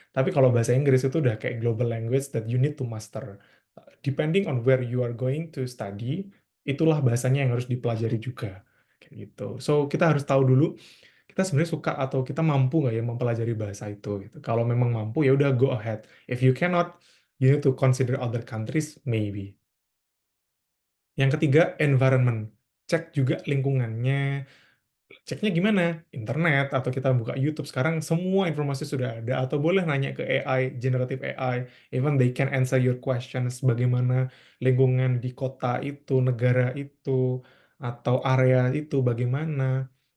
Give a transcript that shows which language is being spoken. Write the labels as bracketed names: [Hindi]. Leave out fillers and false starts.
[Indonesian] Tapi kalau bahasa Inggris itu udah kayak [English] global language that you need to master. Depending on where you are going to study, [Indonesian] itulah bahasanya yang harus dipelajari juga. Kayak gitu. So, kita harus tahu dulu kita sebenarnya suka atau kita mampu nggak ya mempelajari bahasa itu gitu. Kalau memang mampu ya udah [English] go ahead. If you cannot, you need to consider other countries maybe. [Indonesian] Yang ketiga, environment. Cek juga lingkungannya. Ceknya gimana? Internet atau kita buka YouTube sekarang semua informasi sudah ada atau boleh nanya ke AI, generative AI, [English] even they can answer your questions [Indonesian] bagaimana lingkungan di kota itu, negara itu atau area itu bagaimana,